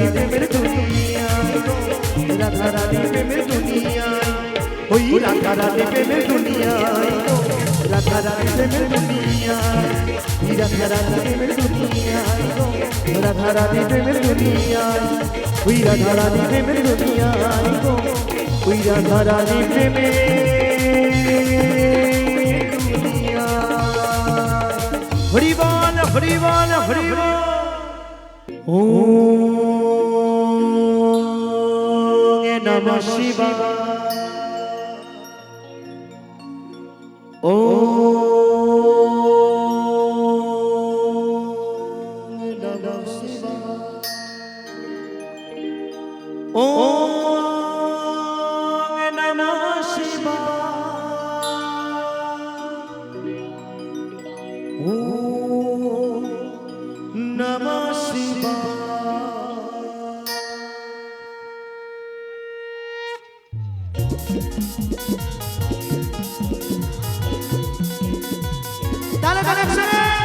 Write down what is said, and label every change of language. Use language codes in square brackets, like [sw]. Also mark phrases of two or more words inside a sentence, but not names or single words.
[bn] প্রেমের দুনিয়ায়, রাধা রানী প্রেমের দুনিয়ায়, ওই রাধা রানী প্রেমের দুনিয়ায়, রাধা রানী প্রেমের দুনিয়ায়, ওই রাধা রানী প্রেমের দুনিয়ায়, রাধা রানী প্রেমের দুনিয়ায়, ওই রাধা রানী প্রেমের দুনিয়ায়, ওই রাধা রানী প্রেমের হরি বল হরি বল হরি বল। [sa] ওম নমঃ শিবায়, ওম নমঃ শিবায়, ওম নমঃ শিবায়, ওম নমঃ শিবায়। [bn] তালে তালে একসাথে।